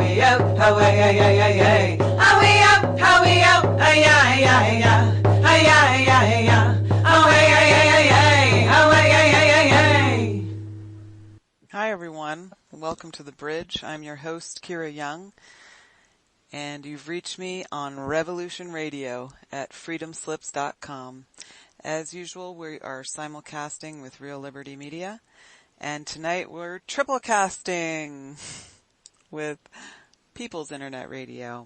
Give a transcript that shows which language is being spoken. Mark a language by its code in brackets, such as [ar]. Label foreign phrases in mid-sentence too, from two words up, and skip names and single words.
[en] out, how way, ay, ay, ay, ay. How we out, ay, ay, ay, ay. Ay, ay, ay, ay. How way, ay, ay, ay, ay. How way, ay, ay, ay, ay. Hi, everyone. Welcome to The Bridge. I'm your host, Kira Young, and you've reached me on Revolution Radio at freedomslips.com. As usual, we are simulcasting with Real Liberty Media, and tonight we're triple casting with People's Internet Radio.